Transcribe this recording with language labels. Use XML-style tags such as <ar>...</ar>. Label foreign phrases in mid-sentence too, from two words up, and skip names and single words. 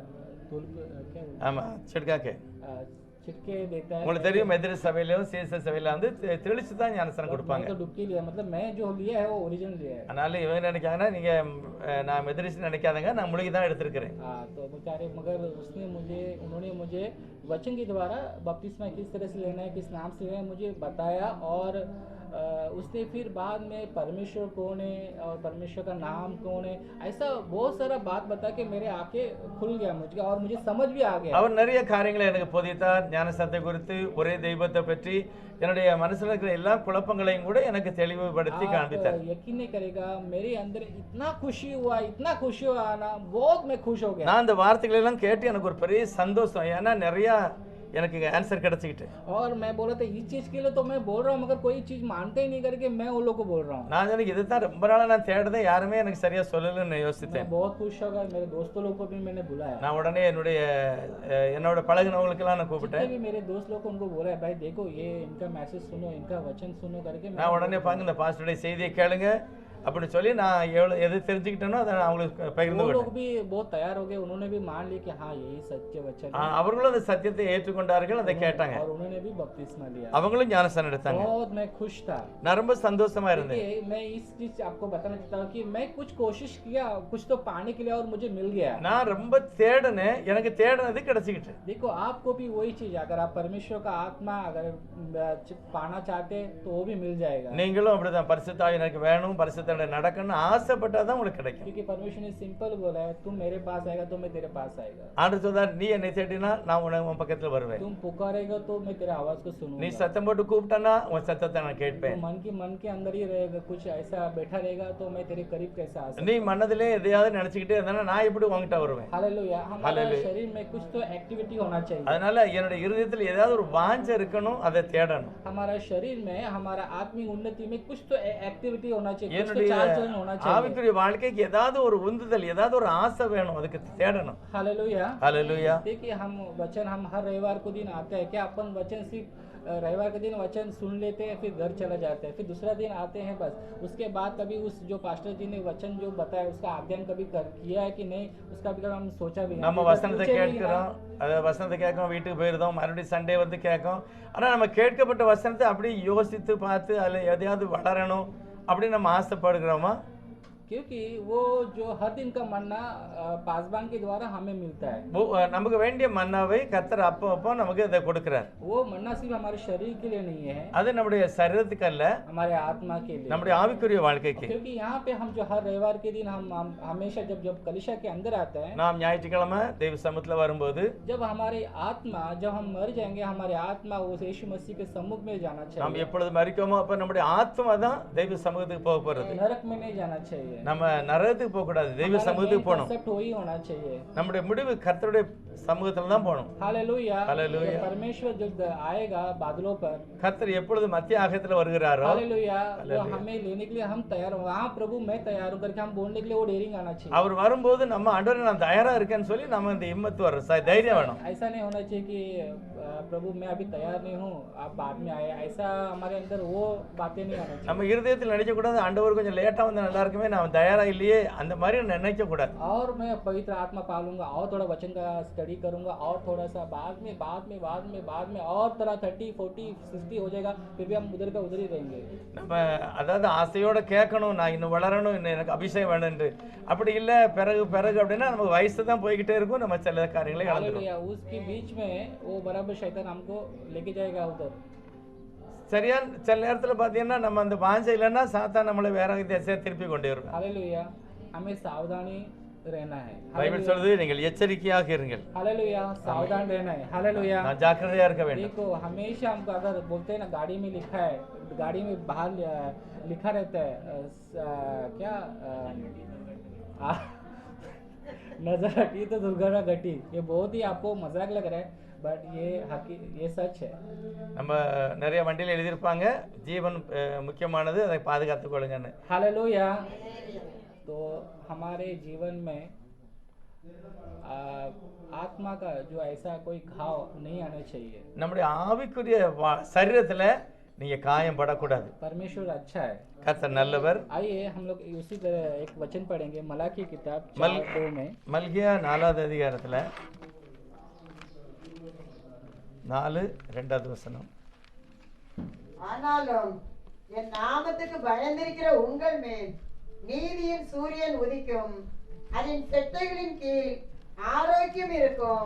<ta>ஆமா, சிட்காக்கே</ta> <hi>छिटके देता है।</hi> <ta>உங்களுக்கு தெரியும், மெதடிஸ்ட் சபையிலும் சிஎஸ்எஸ் சபையில வந்து தெளிச்சு தான் ஞானஸ்நானம் கொடுப்பாங்க.</ta> <hi>तो डुबकी लिया, मतलब मैं जो लिया है वो ओरिजिनल लिया है।</hi> <ta>அதனால இவங்க நினைக்காங்கன்னா, நீங்க நான் மெதடிஸ்ட் நினைக்காதங்க, நான் முழுகி தான் எடுத்திருக்கிறேன்.</ta> <hi>हाँ, तो बेचारे मगर उन्होंने मुझे वचन के द्वारा बपतिस्मा किस तरह से लेना है, किस नाम से लेना है मुझे बताया। और उसने फिर बाद में परमेश्वर कौन है और परमेश्वर का नाम कौन है ऐसा बहुत सारा बात बता के मेरे आंखें खुल गया मुझे और मुझे समझ भी आ गया</hi> <ta>அவர் நிறைய காரியங்களை எனக்கு போதித்தார். ஞானஸ்தானத்தை குறித்து, ஒரே தெய்வத்தை பற்றி, என்னுடைய மனசுல இருக்கிற எல்லா குழப்பங்களையும் கூட எனக்கு தெளிவுபடுத்தி</ta> <hi>आप</hi> <ta>காண்பித்தார்.</ta> <hi>यकीन नहीं करेगा मेरे अंदर इतना खुशी हुआ ना बहुत मैं खुश हो गया</hi> <ta>நான் அந்த வார்த்தைகளை எல்லாம் கேட்டு எனக்கு ஒரு பெரிய சந்தோஷம். ஏன்னா நிறைய எனக்கு ஆன்சர் கிடைச்சிக்கிட்டு.</ta> <hi>और मैं बोला था इस चीज के लिए तो मैं बोल रहा हूँ मगर कोई चीज मानते ही नहीं करके मैं उन लोग को बोल रहा हूँ</hi> <ta>நான் சொன்னேன் இதுதான் ரொம்ப நாளா நான் தேடுறேன், யாருமே எனக்கு சரியா சொல்லலன்னு</ta> <hi>मैं</hi> <ta>யோசித்தேன்.</ta> <hi>बहुत खुश हो गया मेरे दोस्तों लोग को भी मैंने बुलाया</hi> <ta>நான் உடனே என்னோட பழகினவங்களுக்கெல்லாம் நான் கூப்பிட்டேன்.</ta> <hi>जितने भी मेरे दोस्त लोग को उनको बोला है भाई देखो ये इनका मैसेज सुनो इनका वचन सुनो करके</hi> <ta>நான் உடனே பாருங்க இந்த பாஸ்டருடைய செய்தியை கேளுங்க அப்படின்னு சொல்லி நான் எது தெரிஞ்சுக்கிட்டேனோ அதை நான் அவங்களுக்கு பகிர்ந்து</ta> <hi>वो लोग</hi> <ta>கொண்டேன்.</ta> <hi>भी बहुत तैयार हो गए उन्होंने भी मान लिया कि हाँ यही सत्य वचन है</hi> <ta>அவர்களும் அந்த சத்தியத்தை ஏற்றுக்கொண்டார்கள், அதை கேட்டாங்க.</ta> <hi>और उन्होंने भी बपतिस्मा लिया</hi> <ta>அவங்களும் ஞானஸ்தானம் எடுத்தாங்க.</ta> <hi>बहुत मैं खुश था</hi> <ta>நான் ரொம்ப சந்தோஷமா இருந்தேன்.</ta> <hi>देखिए मैं इस चीज आपको बताना चाहता हूँ कि मैं कुछ कोशिश किया कुछ तो पाने के लिए और मुझे मिल गया</hi> <ta>நான் ரொம்ப தேடினேன், எனக்கு தேடினது கிடைச்சிக்கிட்டு.</ta> <hi>देखो आपको भी वही चीज अगर आप परमेश्वर का आत्मा अगर पाना चाहते तो वो भी मिल जाएगा</hi> <ta>நீங்களும் அப்படிதான் பரிசுத்த ஆவி எனக்கு வேணும், பரிசுத்த நடக்கணும்னு ஆசைப்பட்டாதான் உங்களுக்கு கிடைக்கும்.</ta> <hi>क्योंकि परमेश्वर ने सिंपल बोला है तुम मेरे पास आएगा तो मैं तेरे पास आएगा</hi> <ta>ஆண்டவர் சொல்றார், நீ என்னை தேடினா நான் உன் பக்கத்துல வருவேன்.</ta> <hi>तुम पुकारेगा तो मैं तेरे आवाज को</hi> <ta>நீ</ta> <hi>सुनूंगा</hi> <ta>சத்தம் போட்டு கூப்பிட்டனா உன் சத்தத்தை நான்</ta> <hi>तो</hi> <ta>கேட்பேன்.</ta> <hi>मन के अंदर ही रहेगा कुछ ऐसा बैठा रहेगा तो मैं तेरे करीब कैसे आ सकता</hi> <ta>நீ மனதிலே எதையாவது நினைச்சுக்கிட்டே இருந்தா நான் எப்படி உன்கிட்ட வருவேன்?</ta> <hi>हालेलुया हमारे हालेलुया। शरीर में कुछ तो एक्टिविटी होना चाहिए</hi> <ta>அதனால என்னோட இருதயத்துல ஏதாவது ஒரு வாஞ்சை இருக்கணும், அதை தேடணும்.</ta> <hi>हमारा शरीर में हमारा आत्मिक उन्नति में कुछ तो एक्टिविटी होना चाहिए कुछ तो</hi> <ta>என்னுடைய</ta> <hi>चाल चलन होना चाहिए</hi> <ta>ஆவிக்குரிய வாழ்க்கைக்கு ஏதாவது ஒரு உந்துதல், ஏதாவது ஒரு ஆசை வேணும், அதுக்கு தேடணும்.</ta> <hi>हालेलुया</hi> <ta>ஹல்லேலூயா.</ta> <hi>देखिए हम वचन हम हर रविवार को दिन आते हैं क्या अपन वचन सिर्फ रविवार के दिन वचन सुन लेते हैं फिर घर चला जाते हैं फिर दूसरा दिन आते हैं बस उसके बाद कभी उस जो पास्टर जी ने वचन जो बताया उसका अध्ययन कभी किया है कि नहीं उसका भी कभी हम सोचा भी नहीं</hi> <ta>நம்ம</ta> <hi>अगर</hi> <ta>வசனத்தை</ta> <hi>पूछे भी ना,</hi> <ta>கேட்கிறோம், அதை வசனத்தை கேட்கும், வீட்டுக்கு போயிருந்தோம், மறுபடியும் சண்டே வந்து கேட்கும். ஆனா நம்ம கேட்கப்பட்ட வசனத்தை அப்படியே யோசித்து பார்த்து அதில் எதையாவது வளரணும் அப்படின்னு நம்ம ஆசைப்படுகிறோமா?</ta> <hi>क्योंकि वो जो हर दिन का मन्ना पासबान के द्वारा हमें मिलता है</hi> <ta>நமக்கு வேண்டிய மன்னாவை கர்த்தர் அப்போ அப்போ நமக்கு இதை கொடுக்கிறார்.</ta> <hi>वो मन्ना सिर्फ हमारे शरीर के लिए नहीं है</hi> <ta>அது நம்முடைய சரீரத்துக்கு அல்ல,</ta> <hi>हमारे आत्मा के लिए</hi> <ta>நம்முடைய ஆவிக்குரிய வாழ்க்கைக்கு.</ta> <hi>क्योंकि यहाँ पे हम जो हर रविवार के दिन हम हमेशा जब कलिशा के अंदर आते हैं</hi> <ta>நாம் ஞாயிற்றுக்கிழமை தெய்வ சமூகத்துல வரும்போது</ta> <hi>जब हमारे आत्मा जब हम मर जाएंगे हमारे आत्मा उस यीशु मसीह के सम्मुख में जाना</hi> <ta>நாம்</ta> <hi>चाहिए</hi> <ta>எப்பொழுது மரிக்கோமோ அப்ப நம்முடைய ஆத்மா தான் தெய்வ சமூகத்துக்கு போக போறது.</ta> <hi>नरक में नहीं जाना चाहिए</hi> <ta>நம்ம நரகத்துக்கு போக கூடாது, தெய்வ</ta> <hi>हमारा</hi> <ta>சமூகத்துக்கு</ta> <hi>main</hi> <ta>போகணும்.</ta> <hi>concept वही होना चाहिए</hi> <ta>நம்முடைய முடிவு கர்த்தருடைய சமூகத்துல தான் போகணும்.</ta> <hi>हालेलुया हालेलुया। जब परमेश्वर जब आएगा बादलों पर</hi> <ta>கர்த்தர் எப்பொழுது மத்திய ஆகத்துல வருகிறாரோ</ta> <hi>हालेलुया वो हालेलुया। हमें लेने के लिए हम तैयार हो हाँ प्रभु मैं तैयार हूँ करके हम बोलने के लिए वो डेयरिंग आना चाहिए</hi> <ta>அவர் வரும்போது நம்ம ஆண்டவரே நான் தயாரா இருக்கேன்னு சொல்லி நம்ம இந்த இம்மத்து வர தைரியம் வேணும்.</ta> <hi>ऐसा नहीं होना चाहिए कि प्रभु मैं अभी तैयार नहीं हूँ आप बाद में आए ऐसा हमारे अंदर वो बातें नहीं आना चाहिए</hi> <ta>நம்ம இருதயத்தில் நினைக்க கூடாது ஆண்டவர் கொஞ்சம் லேட்டா வந்து நல்லா இருக்குமே நான் தயாரா இல்லையே அந்த மாதிரி நினைக்க கூடாது.</ta> <hi>और मैं पवित्र आत्मा पालूंगा और थोड़ा वचन का स्टडी करूंगा और थोड़ा सा बाद में और तरह 30 40 60 हो जाएगा फिर भी हम उधर का उधर ही रहेंगे</hi> <ta>நம்ம அதாவது ஆசையோட கேட்கணும், நான் இன்னும் வளரணும், இன்னும் எனக்கு அபிஷேகம் வேணும்னு. அப்படி இல்லை பிறகு பிறகு அப்படின்னா நமக்கு வயசு தான் போய்கிட்டே இருக்கும், நம்ம சில காரியங்களை இழந்துடும்.</ta> <hi>हालेलुया उसके बीच में वो बराबर शैतान हमको लेके जाएगा उधर</hi> <ta>சரியா சில நேரத்தில் பார்த்தீங்கன்னா நம்ம அந்த வாஞ்சை இல்லைன்னா சாத்தான் நம்மளை வேற திசையை திருப்பி கொண்டு வரும்.</ta> <hi>हालेलुया हमें सावधानी रहना है</hi> <ta>பைபிள் சொல்றது நீங்கள் எச்சரிக்கையாக இருங்கள்,</ta> <hi>हालेलुया सावधान रहना है हालेलुया</hi> <ta>நான் ஜாக்கிரதையா இருக்க வேண்டும்.</ta> <hi>देखो हमेशा हमको अगर बोलते हैं ना गाड़ी में लिखा है गाड़ी में बाहर लिखा रहता है क्या नजर हटी तो दुर्घटना घटी ये बहुत ही आपको मजाक लग रहा है बट ये सच है</hi> <ta>நம்ம நிறைய வண்டியில் எழுதியிருப்பாங்க ஜீவன் முக்கியமானது, அதை பாதுகாத்துக் கொள்ளுங்கன்னு.</ta> <hi>हालेलुया तो हमारे जीवन में आत्मा का जो ऐसा कोई घाव नहीं आना चाहिए</hi> <ta>நம்முடைய ஆவிக்குரிய சரீரத்துல நீங்க காயம் படக்கூடாது.</ta> <hi>परमेश्वर अच्छा है</hi> <ta>கர்த்தர் நல்லவர்.</ta> <hi>आइए हम लोग उसी तरह एक वचन पढ़ेंगे मलाकी किताब मल- 4:2 में</hi> <ta>மல்கியா 4வது அதிகாரத்துல 4:2 வசனம். ஆனாலும் என் நாமத்துக்கு பயந்திருக்கிற உங்கள் மேல் நீதியின் சூரியன் உதிக்கும், அதன் செட்டைகளின் கீழ் ஆரோக்கியம் இருக்கும்.</ta>